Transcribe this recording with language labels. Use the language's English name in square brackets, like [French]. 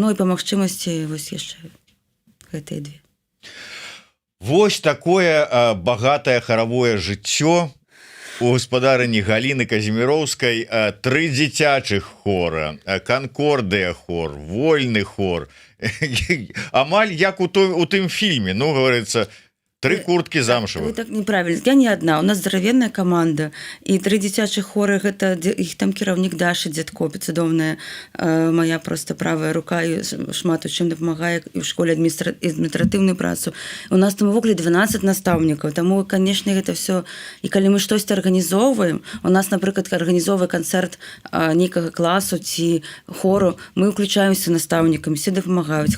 [Belarusian] Ну і па магчымасці вось яшчэ гэтыя 2. Вось такое багатае харавое жыццё у гаспадарыні Галіны Казіміроўскай. 3 дзіцячых хора, Канкордыя хор, вольны хор. Амаль як у тым фільме, [Russian] ну, говорится, 3 курткі замшевых. Вы так неправильно. Я не одна. У нас здоровенная команда. [Belarusian] І 3 дзіцячых хоры, гэта іх там кіраўнік Даша Дзядко, цудоўная моя просто правая рука, і шмат у чым дапамагае і ў школе адміністратыўную працу. У нас там увогуле 12 настаўнікаў. Таму, конечно, гэта все. І калі мы штосьці арганізоўваем, у нас, напрыклад, арганізоўвае канцэрт нейкага класу ці хору, мы ўключаемся настаўнікамі, все дапамагаюць.